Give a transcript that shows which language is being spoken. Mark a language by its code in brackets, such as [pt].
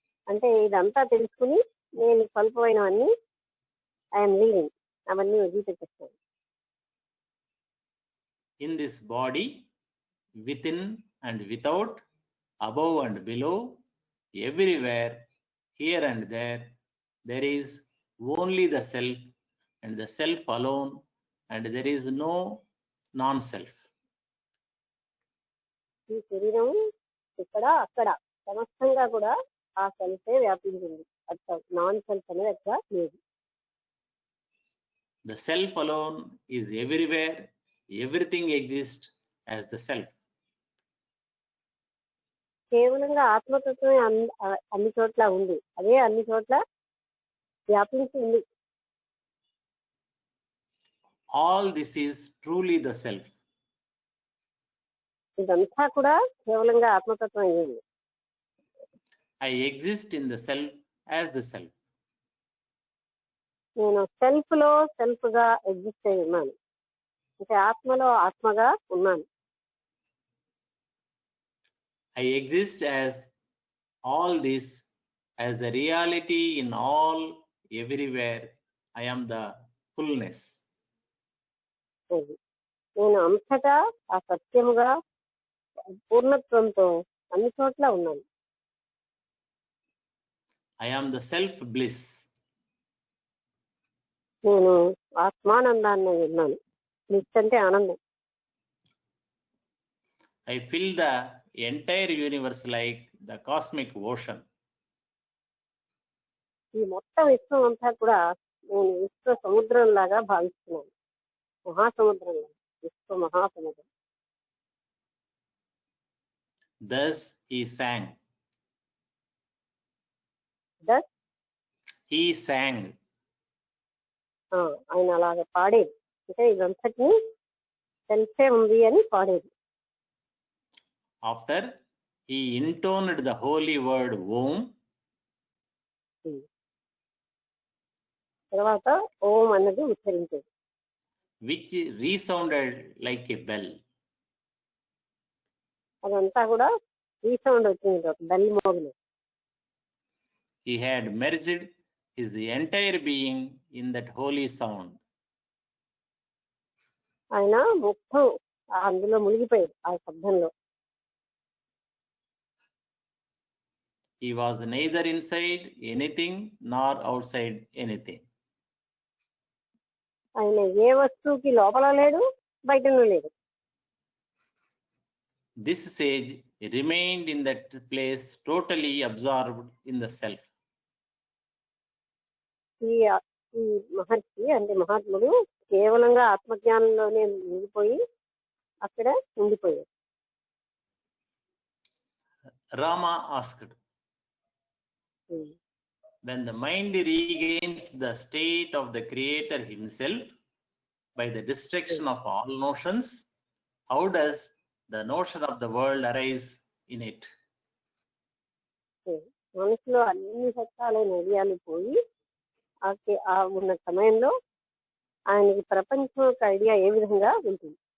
[te] అంటే ఇదంతా తెలుసుకుని నేను స్వల్పమైనవన్నీ [en] I'm leaving, [te] అవన్నీ వదిలిపెట్టేస్తాను. [en] In this body, within and without, above and below, everywhere, here and there, there is only the self and the self alone, and there is no non-self. [te] ఈ శరీరం ఇక్కడ అక్కడ సమస్తంగా కూడా ఆ సెల్ఫే వ్యాపించింది. అట్లా నాన్ సెల్ఫ్ అనేది అట్లా లేదు. [en] The self alone is everywhere. Everything exists as the self. [te] కేవలంగా ఆత్మతత్వమే అన్ని చోట్ల ఉంది, అదే అన్ని చోట్ల వ్యాపించి ఉంది. [en] All this is truly the self. [te] ఇదంతా కూడా కేవలంగా ఆత్మతత్వం అయింది. [en] I exist in the self as the self. [te] నేను సెల్ఫ్ లో సెల్ఫ్ గా ఎగ్జిస్ట్ అయి ఉన్నాను, అంటే ఆత్మలో ఆత్మగా ఉన్నాను. [en] I exist as all this, as the reality in all, everywhere. I am the fullness. [te] నేను అంతటా ఆ సత్యముగా పూర్ణత్వంతో అన్ని చోట్ల ఉన్నాను. [en] I am the self bliss. [te] నేను ఆత్మానందాన్ని ఉన్నాను. బ్లిస్ అంటే ఆనందం. [en] I fill the entire universe like the cosmic ocean. [te] ఈ మొత్తం విశ్వం అంతా కూడా నేను విశ్వ సముద్రం లాగా భావిస్తున్నాను. మహాసముద్రం, విశ్వ మహాసముద్రం. [en] Thus he sang. Thus He sang. [te] ఆయన అలాగ పాడేది, అంటే ఇదంతటిని తెలిసే ఉంది అని పాడేది. [en] After he intoned the holy word Om, [te] తర్వాత ఓం అన్నది ఉచ్చరించేది, [en] which resounded like a bell. [te] అదంతా కూడా రీసౌండ్ వచ్చింది, ఒక bell మోగిన. [en] He had merged his entire being in that holy sound. [te] ఆయన మొత్తం అందులో మునిగిపోయాడు, ఆ శబ్దంలో. [en] He was neither inside anything nor outside anything. [te] ఆయన ఏ వస్తువుకి లోపల లేడు, బయటనూ లేడు. [en] This sage remained in that place, totally absorbed in the self. [te] ఈ మహర్షి అంటే మహాత్ముడు కేవలంగా ఆత్మజ్ఞానంలోనే మునిగిపోయి అక్కడ ఉండిపోయాడు. [en] Rama asked, when the mind regains the state of the creator himself by the destruction of all notions, how does the notion of the world arise in it? [te] మనసులో అన్ని సత్యాలైన ఐడియాలు పోయి ఆ ఉన్న సమయంలో ఆయనకి ప్రపంచం యొక్క ఐడియా ఏ విధంగా ఉంటుంది?